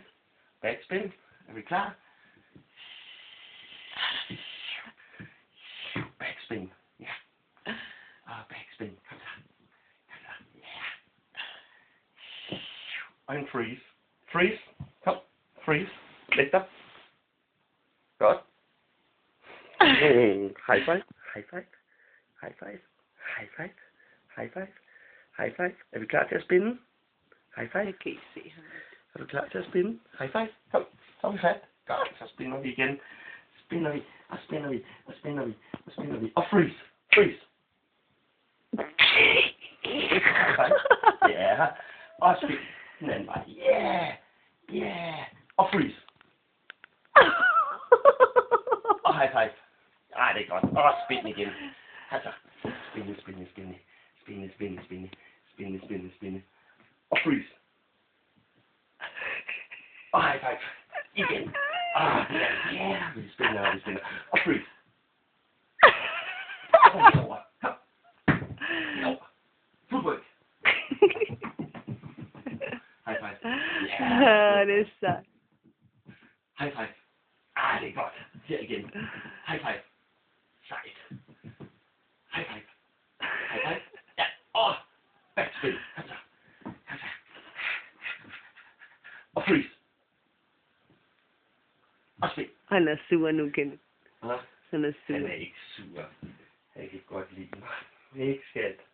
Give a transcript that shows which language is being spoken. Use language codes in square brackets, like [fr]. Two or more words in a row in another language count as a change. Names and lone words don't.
[da] Backspin. Er vi klar? Backspin. Ja. Backspin. Kom så. Kom så. Ja. Og en freeze. Freeze. Kom. Freeze. Læg dig. Godt. [en] High five. High five. High five. High five. High five. High five. [da] Er vi klar til at spinde? [en] High five. [da] Jeg kan ikke se ham. Er du klar til at spinde? [en] High five. [da] Kom. Så er vi fat. Godt. Så spinder vi igen. Spinder vi. Og spinder vi. Og spinder vi. Og spinder vi. Og freeze. Freeze. [en] High five. [da] Ja. Og spin. Den anden vej. [en] Yeah. Yeah. [da] Og freeze. Og [en] high five. [da] Ej, det er godt. Og spin igen. Altså. Spinde, spinde, spinde. Spinde, spinde, spinde. Spinde, spinde, spinde. Og freeze. Og [en] high five. [da] Igen. Ja. Vi spinner, vi spinner. Og freeze. Og vi over. Kom. Over. [en] Footwork. High five. [da] Ja, det er sejt. [en] High five. [da] Det er godt. Her igen. [en] High five. Sejt. High five. High five. [da] Ja. Og backspin. Kom så. Kom så. Og freeze. Og spin. Han er sur nu, Kenneth. Hva? Han er sur. Han er ikke sur. Jeg kan godt lide mig. Ikke skat.